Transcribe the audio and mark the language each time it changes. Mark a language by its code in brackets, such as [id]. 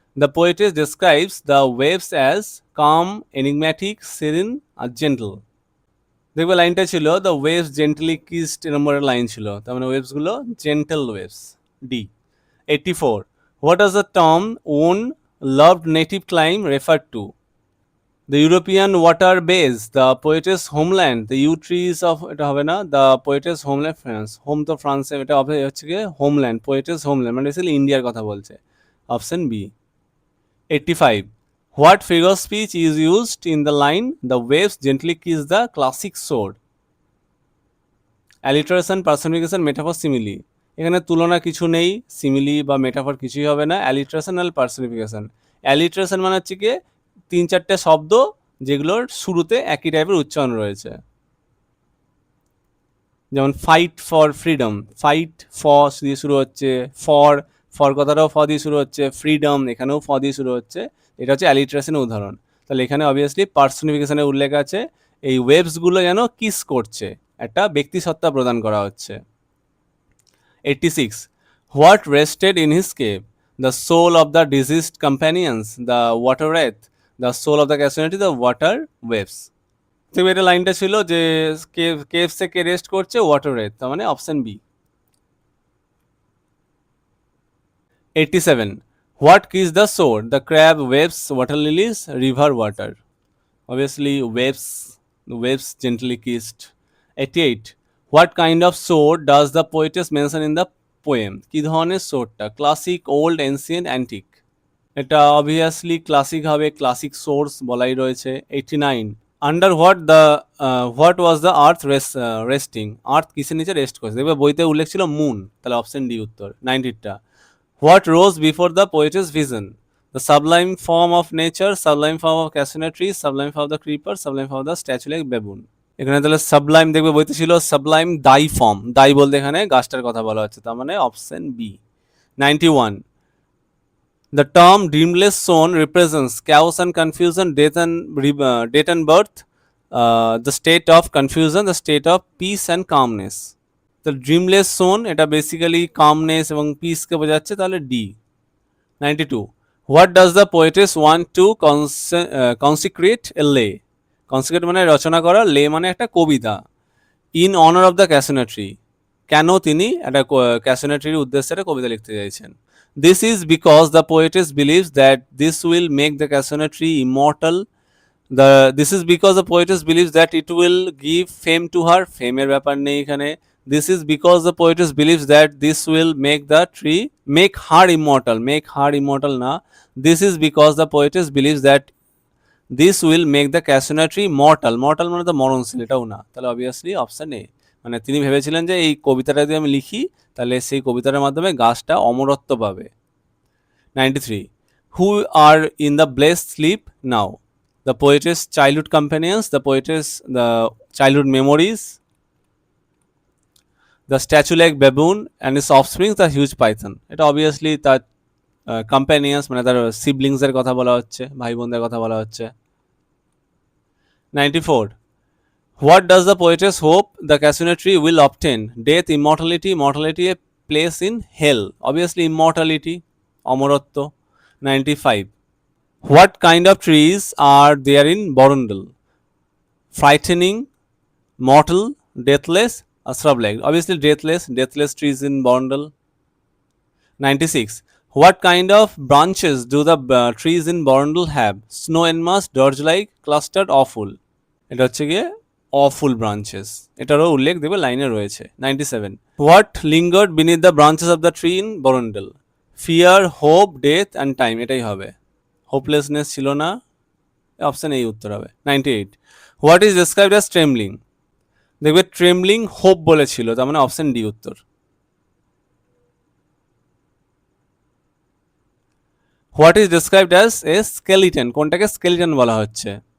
[en] The poetess describes the waves as calm, enigmatic, serene আর gentle. [bn] দেখবে লাইনটা ছিল [en] the waves gently kissed, [bn] এরকম একটা লাইন ছিল, তার মানে ওয়েভসগুলো gentle waves, D. [en] 84. What does the term own loved native clime refer to? The European water base, the poetess homeland, the yew trees of, [bn] এটা হবে না, [en] the poetess homeland France, [bn] home তো ফ্রান্সে, এটা হচ্ছে কি হোমল্যান্ড, [en] poetess homeland [bn] মানে basically ইন্ডিয়ার কথা বলছে, option B. [en] 85. What figure of speech is used in the line the waves gently kiss the classic sword? Alliteration, personification, metaphor, simile. [bn] এখানে তুলনা কিছু নেই, সিমিলি বা মেটাফর কিছুই হবে না, অ্যালিট্রেশন আর পার্সনিফিকেশন। অ্যালিট্রেশন মানে হচ্ছে কি 3-4টে শব্দ যেগুলোর শুরুতে একই টাইপের উচ্চারণ রয়েছে, যেমন [en] fight for freedom, [bn] fight for দিয়ে শুরু হচ্ছে, ফর কথাটাও ফ দিয়ে শুরু হচ্ছে, ফ্রিডম এখানেও ফ দিয়ে শুরু হচ্ছে, এটা হচ্ছে অ্যালিট্রেশনের উদাহরণ। তাহলে এখানে অবভিয়াসলি পার্সনিফিকেশনের উল্লেখ আছে, এই ওয়েভসগুলো যেন কিস করছে, একটা ব্যক্তিসত্তা প্রদান করা হচ্ছে। [en] 86. What rested in his cave? The soul of the deceased companions, the water wraith, the soul of the cassonery, the water waves. [bn] তো এটা লাইনটা ছিল যে কেভসে কে রেস্ট করছে, ওয়াটার রেথ, তার মানে option B. [en] 87. What kissed the sword? The crab, waves, water lilies, river water. Obviously waves gently kissed. 88. What kind of sword does the poetess mention in the poem? [bn] কি ধরনের সোর্ডটা? Classic, old, ancient, antique. এটা obviously classic হবে, classic source বলাই রয়েছে। 89. [en] Under what was the earth resting? [bn] আর্থ কিসের নিচে rest করছে? দেখবে বইতে উল্লেখ ছিল মুন, তাহলে অপশন ডি উত্তর। 90টা। [en] What rose before the poetess vision? The sublime form of nature, sublime form of casuarina tree, sublime form of the creeper, sublime form of the statue like baboon. [bn] এখানে তাহলে Sublime দেখবে বইতে ছিল Sublime দাই form, দাই বলতে এখানে গাছটার কথা বলা হচ্ছে, তার মানে option B. [en] 91. The term dreamless zone represents chaos and confusion, death and birth, the state of confusion, the state of peace and calmness. The dreamless zone [bn] এটা বেসিক্যালি কামনেস এবং পিসকে বোঝাচ্ছে, তাহলে D. 92. [en] What does the poetess want to consecrate a lay? [bn] কনসিক্রেট মানে রচনা করা, লে মানে একটা কবিতা। [en] in honour of the casino tree, [bn] কেন তিনি একটা ক্যাসিনো ট্রির উদ্দেশ্যে একটা কবিতা লিখতে চাইছেন? [en] This is because the poetess believes that this will make the casino tree immortal. This is because the poetess believes that it will give fame to her. [bn] ফেমের ব্যাপার নেই এখানে। [en] This is because the poetess believes that this will make the tree make her immortal. Make her immortal [bn] না। [en] This is because the poetess believes that this will make the casino tree mortal. [bn] Mortal মানে তো মরণশীল, এটাও না। তাহলে obviously option A. মানে তিনি ভেবেছিলেন যে এই কবিতাটা যদি আমি লিখি তাহলে সেই কবিতার মাধ্যমে গাছটা অমরত্ব পাবে। [en] 93. Who are in the blessed sleep now? The poetess childhood companions, the poetess the childhood memories, the statue-like baboon and his offspring, the huge python. [bn] এটা obviously তার companions মানে তার siblings এর কথা বলা হচ্ছে, ভাই বোনদের কথা বলা হচ্ছে। [en] 94. What does the poetess hope the casino tree will obtain? Death, immortality, mortality, a place in hell. Obviously immortality, অমরত্ব। 95. What kind of trees are there in Borondel? Frightening, mortal, deathless, or shrub-like? Obviously deathless trees in Borondel. 96. What kind of branches do the trees in Borondel have? Snow-enmast, dirge-like, clustered, awful. [bn] এটা হচ্ছে গিয়ে [en] awful branches, [bn] এটারও উল্লেখ দেবে লাইনে রয়েছে। [en] 97. What lingered beneath the branches of the tree in Borondel? Fear, hope, death and time. [bn] এটাই হবে। হোপলেসনেস ছিল না, অপশন এই উত্তর হবে। 98. [en] What is described as trembling? [bn] দেখবে ট্রেমলিং হোপ বলেছিল, তার মানে অপশন ডি উত্তর। [en] What is described as a skeleton? [bn] কোনটাকে স্কেলিটন বলা হচ্ছে?